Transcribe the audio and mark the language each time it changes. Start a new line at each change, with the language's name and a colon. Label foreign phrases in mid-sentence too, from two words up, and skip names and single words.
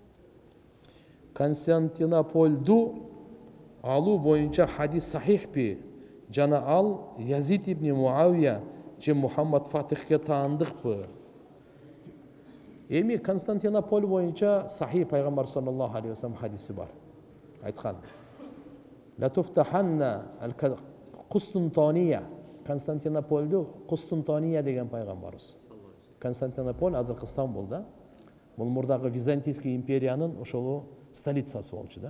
Kyrgyz: Константинополду алуу боюнча хадис сахихпи? Жана ал Язид ибн Муавия же Мухаммад Фатихке таандыкпы? Эми Константинополь боюнча сахих пайгамбар
Arabic: صلى الله عليه وسلم
Kyrgyz: хадиси бар. Айткан.
Arabic: لتفتحن القسطنطينية.
Kyrgyz: Константинополду Кустантиния деген пайгамбарыбыз. Константинополь азыркы Стамбулда. Бул мурдагы Византийский империянын ошол столицасы болчу да.